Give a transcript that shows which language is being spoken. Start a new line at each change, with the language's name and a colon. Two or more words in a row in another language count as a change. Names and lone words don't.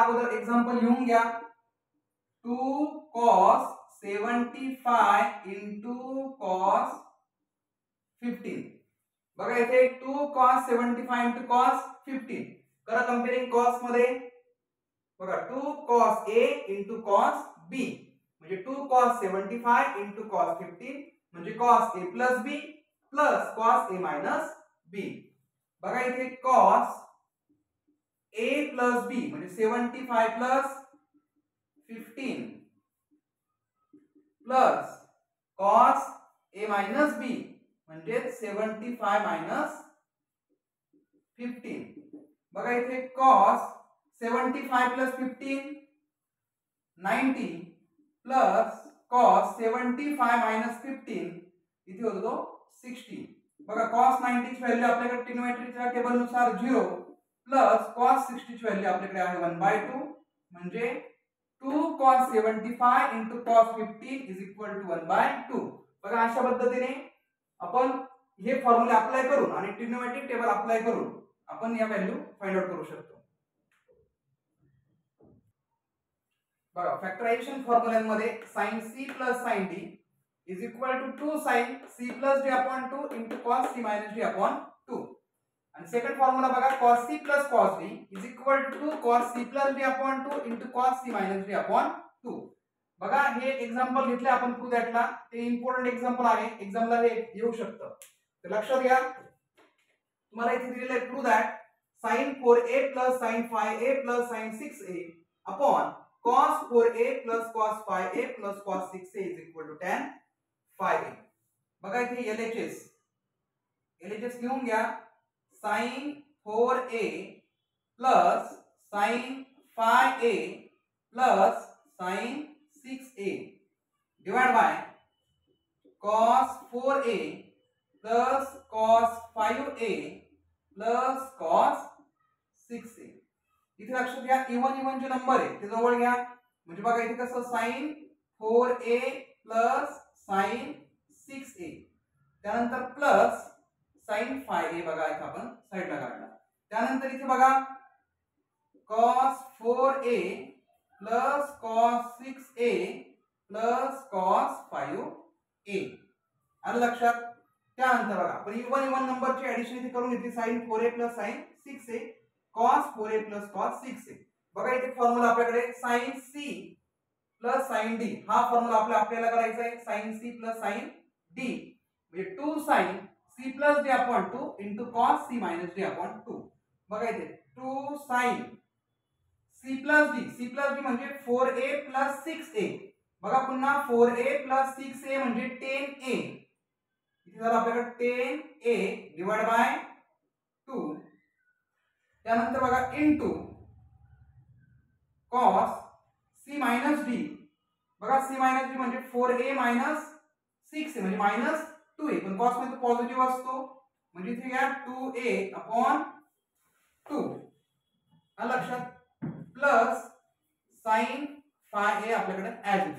Marathi: अगोदर एक्झाम्पल लिहून घ्या 2
English: cos 75 into cos 15.
Marathi: बघा इथे 2
English: cos 75 into cos 15
Marathi: करा कंपेअरिंग.
English: cos
Marathi: मध्ये बघा
English: 2 cos a into cos b म्हणजे 2 cos 75 into cos 15 म्हणजे cos a plus b plus cos a minus b.
Marathi: बघा इथे
English: cos a plus b म्हणजे 75 plus 15 plus cos a minus b म्हणजे 75 minus 15.
Marathi: बघा इथे
English: cos 75 plus 15 90 plus cos 75 minus 15
Marathi: इथे होतो तो
English: 60.
Marathi: बघा cos 90 ची व्हॅल्यू आपल्याकडे ट्रिग्नोमेट्रीच्या टेबल नुसार 0
English: plus cos 60
Marathi: ची व्हॅल्यू आपल्याकडे आहे 1/2 म्हणजे
English: 2 cos 75 into cos 15 is equal to 1/2.
Marathi: बघा अशा पद्धतीने आपण हे
English: formula apply
Marathi: करून आणि
English: trigonometric table apply
Marathi: करून आपण या
English: value find out
Marathi: करू शकतो. बघा फॅक्टरायझेशन फॉर्म्युलांमध्ये
English: sin c plus sin d is equal to 2 sin c plus d upon 2 into cos c minus d upon 2.
Marathi: आणि सेकंड फॉर्म्युला बघा
English: cos c plus cos d is equal to 2 cos c plus d upon 2 into cos c minus d upon 2.
Marathi: बघा हे एक्झाम्पल घेतले आपण
English: prove thatला,
Marathi: ते
English: important example
Marathi: आहे, एक्झामला हे येऊ शकतं. तर लक्षात घ्या तुम्हाला इथे दिलेलं आहे
English: prove that sin 4a plus sin 5a plus sin 6a upon cos 4a plus cos 5a plus cos 6a is equal to tan 5a.
Marathi: बघा इथे
English: LHS
Marathi: लिहून घ्या
English: sin 4a plus sin 5a plus sin 6a divided by cos 4a plus cos 5a plus cos 6a.
Marathi: इथे लक्षात घ्या इवन जे नंबर आहे ते जवळ घ्या म्हणजे बघा इथे कसं
English: sin 4a plus sin 6a
Marathi: त्यानंतर
English: plus sin 5a
Marathi: बघा इथे आपण साइडला काढला. त्यानंतर इथे बघा
English: cos 4a plus cos 6a plus cos 5a.
Marathi: आलं लक्षात? त्यानंतर बघा आपण
English: even numberची
Marathi: ऍडिशन इथे करून घेतली
English: sin 4a plus sin 6a cos 4a plus cos 6a.
Marathi: बघा इथे फॉर्म्युला आपल्याकडे
English: sin c plus sin d
Marathi: हा फॉर्म्युला आपल्याला करायचा आहे
English: sin c plus sin d म्हणजे 2 sin c plus d upon 2 into cos c minus d upon 2.
Marathi: बघा इथे
English: 2 sin c plus d म्हणजे 4a plus 6a.
Marathi: बघा पुन्हा 4a plus 6a म्हणजे 10a. इथे झालं आपल्याकडे 10a
English: divide by
Marathi: 2. त्यानंतर बघा
English: into cos c minus d.
Marathi: बघा
English: c minus d
Marathi: म्हणजे 4a मायनस 6a म्हणजे मायनस 2a, पण कॉस मध्ये पॉझिटिव्ह असतो म्हणजे इथे घ्या 2a अपॉन 2 लक्षात,
English: plus sine five a
Marathi: आपल्याकडे ऍड होते.